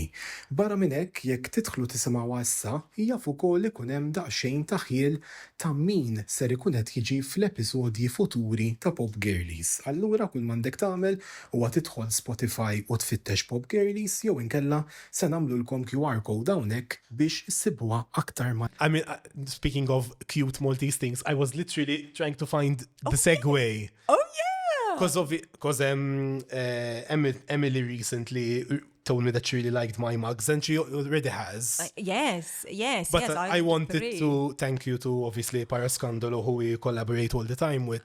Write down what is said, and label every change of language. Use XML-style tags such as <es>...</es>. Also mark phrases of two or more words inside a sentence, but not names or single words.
<mt>Barra minn hekk, jekk tidħlu tisimgħuha issa, jaf ukoll ikun hemm daqsxejn ta' ħiel ta' min ser ikun qed jiġi fl-episodji futuri ta' Pop Gerlijs. Allura kull m'għandek tagħmel huwa tidħol Spotify u tfittex Pop Gerlijs jew inkella se nagħmlulkom</mt> <en>QR code</en> <mt>hawnhekk biex issibuha aktar ma.</mt> <en>I mean, speaking of cute Maltese things, I was literally trying to find the segue. Oh yeah! Because Emily recently told me that she really liked my mugs, and she already has. Yes. But I wanted to thank you to obviously Parascandalo, who we collaborate all the time with.</en>